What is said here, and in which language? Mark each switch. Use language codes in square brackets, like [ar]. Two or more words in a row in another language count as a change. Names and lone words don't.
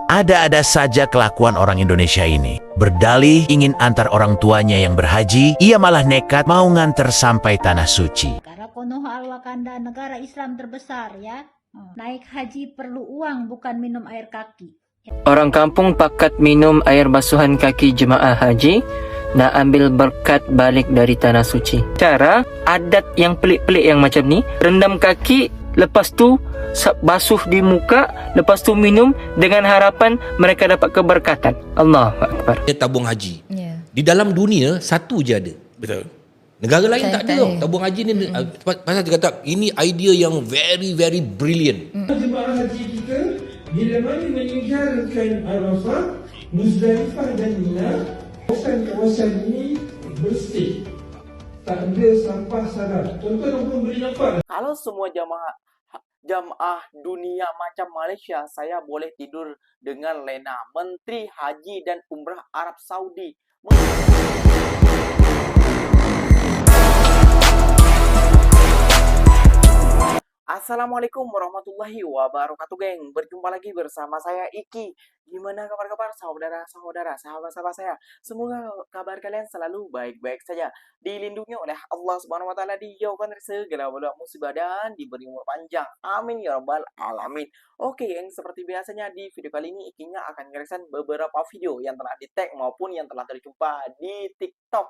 [id] Ada-ada saja kelakuan orang Indonesia ini. Berdalih ingin antar orang tuanya yang berhaji, ia malah nekat mau nganter sampai tanah suci. Negara Konoha Al-Wakanda, negara Islam terbesar ya. Naik haji perlu uang, bukan minum air kaki. [ms] Orang kampung pakat minum air basuhan kaki jemaah haji, nak ambil berkat balik dari tanah suci. Cara adat yang pelik-pelik yang macam ni, rendam kaki, lepas tu basuh di muka, lepas tu minum dengan harapan mereka dapat keberkatan. [ar] الله أكبر. [ms] Dia tabung haji. Di dalam dunia satu je ada. Betul. Negara lain tak ada tau. Tabung haji ni pasal dia kata ini idea yang [en] very brilliant. [ms] Jemaah haji kita bila mana meninggalkan Arafah, Muzdalifah dan Mina, kawasan ini bersih. Tak ada sampah sarat. Tuan-tuan belum beri nampak. Kalau semua jamaah dunia macam Malaysia, saya boleh tidur dengan lena. Menteri Haji dan Umrah Arab Saudi. [ar] السلام عليكم ورحمة الله وبركاته, [ms] geng. [id] Berjumpa lagi bersama saya Iki. Gimana kabar-kabar saudara-saudara, sahabat-sahabat saya? Semoga kabar kalian selalu baik-baik saja. Dilindungi oleh Allah [ar] سبحانه وتعالى, [id] dijauhkan dari segala bala musibah dan diberi umur panjang. [ar] آمين يا رب العالمين. [id] Oke, yang seperti biasanya di video kali ini Ikinya akan ngereaction beberapa video yang telah di-tag maupun yang telah terjumpa di TikTok.